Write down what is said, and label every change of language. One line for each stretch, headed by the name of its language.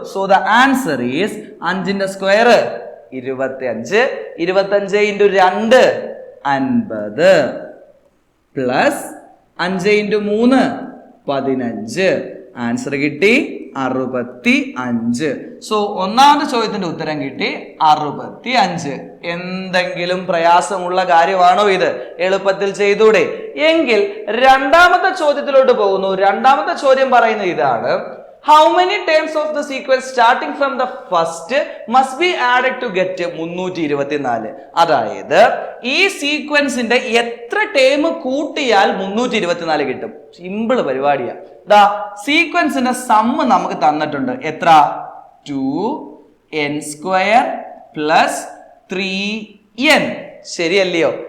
Malayalam: So the answer is 5ന്റെ square 25, 25 into 2 50 plus 5 into 3 15. Answer കിട്ടി 65. So ഒന്നാമത്തെ ചോദ്യത്തിന്റെ ഉത്തരം കിട്ടി 65. എന്തെങ്കിലും പ്രയാസമുള്ള കാര്യമാണോ ഇത്? എളുപ്പത്തിൽ ചെയ്തൂടെ? എങ്കിൽ രണ്ടാമത്തെ ചോദ്യത്തിലോട്ട് പോകുന്നു. രണ്ടാമത്തെ ചോദ്യം പറയുന്നത് ഇതാണ്:
English: how many terms of the sequence starting from the first must be added to get 324?
Malayalam: അതായത് ഈ സീക്വൻസിന്റെ എത്ര ടേം കൂട്ടിയാൽ 324 കിട്ടും? സിമ്പിൾ പരിപാടിയാ. ദാ സീക്വൻസിന്റെ സമ്മ് നമുക്ക് തന്നിട്ടുണ്ട്. എത്ര? 2n square plus 3n. ശരിയല്ലയോ?